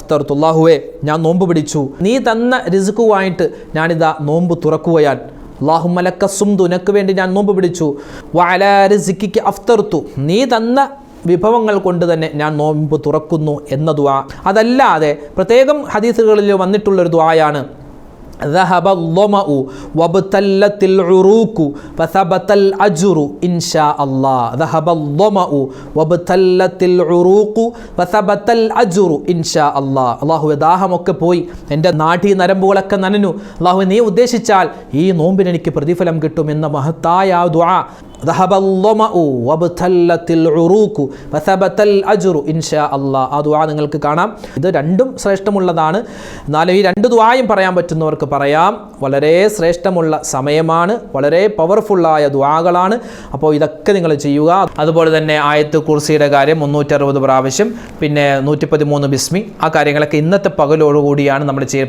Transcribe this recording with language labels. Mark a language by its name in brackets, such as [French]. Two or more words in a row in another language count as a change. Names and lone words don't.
[Malayalam] അല്ലാഹുവേ, ഞാൻ നോമ്പ് പിടിച്ചു, നീ തന്ന റിസ്കുമായിട്ട് ഞാനിതാ നോമ്പ് തുറക്കുകയാണ്. [Arabic] اللهم لك صمت, [Malayalam] നിനക്ക് വേണ്ടി ഞാൻ നോമ്പ് പിടിച്ചു. [Arabic] وعلى رزقك أفطرت, [Malayalam] നീ തന്ന വിഭവങ്ങൾ കൊണ്ട് തന്നെ ഞാൻ നോമ്പ് തുറക്കുന്നു എന്ന ദുആ. അതല്ലാതെ പ്രത്യേകം ഹദീസുകളിൽ വന്നിട്ടുള്ളൊരു ദുആയാണ് [Arabic] ذهب الظمأ وابتلت العروق فثبت الأجر إن شاء الله. ذهب الظمأ وابتلت العروق فثبت الأجر إن شاء الله. [Malayalam] അല്ലാഹുവേ, ദാഹമൊക്കെ പോയി, എൻ്റെ നാഡീ നരമ്പുകളൊക്കെ നനഞ്ഞു, അല്ലാഹുവേ, നീ ഉദ്ദേശിച്ചാൽ ഈ നോമ്പിന് എനിക്ക് പ്രതിഫലം കിട്ടുമെന്ന മഹത്തായ ദുആ. [Arabic] ذهب الظمأ وابتلت العروق فثبت الأجر إن شاء الله. [Malayalam] ആ ദുആ നിങ്ങൾക്ക് കാണാം. ഇത് രണ്ടും ശ്രേഷ്ഠമുള്ളതാണ്. എന്നാലും ഈ 2 ദുആയും പറയാൻ പറ്റുന്നവർക്ക് പറയാം. വളരെ ശ്രേഷ്ഠമുള്ള സമയമാണ്, വളരെ പവർഫുള്ളായ ദുആകളാണ്. അപ്പോൾ ഇതൊക്കെ നിങ്ങൾ ചെയ്യുക. അതുപോലെ തന്നെ ആയത്ത് കുർസിയുടെ കാര്യം 360 പ്രാവശ്യം, പിന്നെ 113 ബിസ്മി, ആ കാര്യങ്ങളൊക്കെ ഇന്നത്തെ പകലോടുകൂടിയാണ് നമ്മൾ ചെയ്യുക.